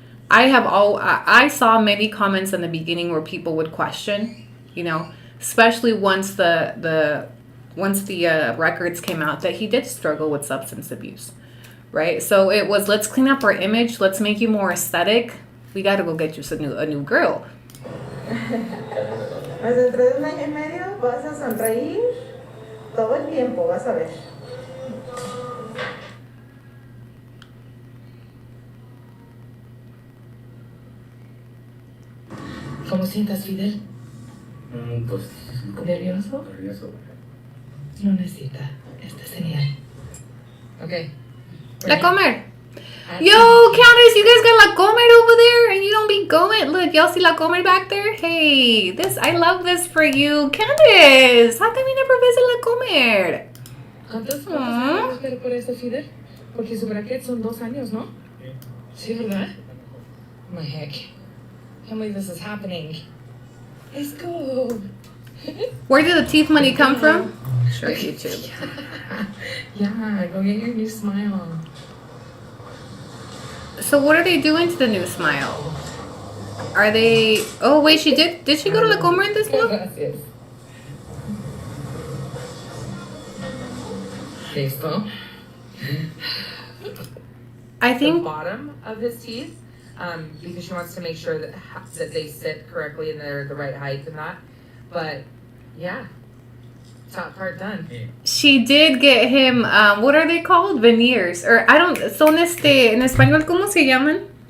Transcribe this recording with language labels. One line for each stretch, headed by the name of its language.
English: I saw many comments in the beginning where people would question, you know, especially once the records came out that he did struggle with substance abuse. Right? So it was, let's clean up our image. Let's make you more aesthetic. We got to go get you a new grill.
Spanish: Pues dentro de 1 año y medio vas a sonreír todo el tiempo, vas a ver. ¿Cómo sientas, Fidel? Pues, ¿Nervioso? nervioso. No necesita. Está genial. Okay. La Comer.
English: Yo, Candace, you guys got La Comer over there and you don't be going. Look, y'all see La Comer back there? Hey, I love this for you. Candace, how come you never visit La Comer?
Spanish: ¿Cuántos años esperar por eso, Fidel? Porque su bracket son 2 años, ¿no? Sí, ¿verdad?
English: My heck. Can't believe this is happening. Let's go. Where did the teeth money come from? Sure, YouTube. Yeah, go get your new smile. So what are they doing to the new smile? Are they... Oh, wait, she did... Did she go to La Comer in this one?
Spanish: Gracias. Listo.
English: I think... The bottom of his teeth, because she wants to make sure that they sit correctly and they're the right height and that. But, yeah. Top part done. She did get him, what are they called? Veneers. Or, I don't...
Spanish: Son en español, ¿cómo se llaman?